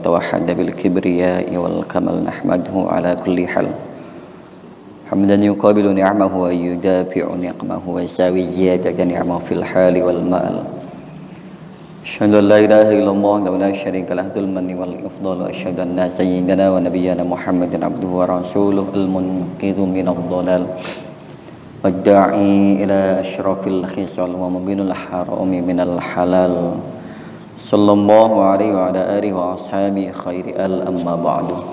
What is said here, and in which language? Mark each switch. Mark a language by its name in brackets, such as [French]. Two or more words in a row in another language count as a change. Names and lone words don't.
[Arabic] توحد بالكبرياء والكمال نحمده على كل حال حمدا يقابل نعمه ويدافع نقمه ويساوي زيادة نعمه في الحال والمآل. أشهد أن لا إله إلا الله ولا شريك له ذو المن والإفضال وأشهد أن سيدنا ونبينا محمدا عبده ورسوله المنقذ من الضلال والداعي إلى أشرف الخصال ومبين الحرام من الحلال صلى الله عليه وعلى آله وأصحابه خير أما بعد.